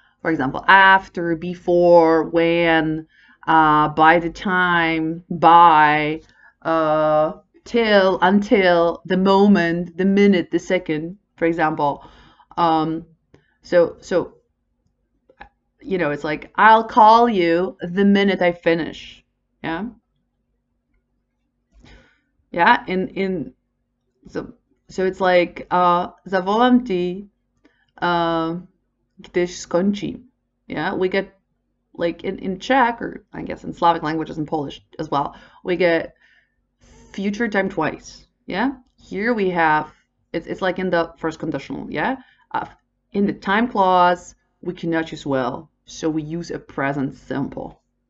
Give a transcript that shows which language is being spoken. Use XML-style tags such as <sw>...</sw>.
<en>For example, after, before, when, by the time, by, till, until, the moment, the minute, the second, for example. So it's like I'll call you the minute I finish. Yeah. Yeah. So it's like</en> <pl>zawołam ci, gdyż skończy.</pl> <en>Yeah. We get like in Czech, or I guess in Slavic languages and Polish as well, we get future time twice. Yeah. Here we have it's like in the first conditional. Yeah. In the time clause, we cannot use will, so we use a present simple.</en>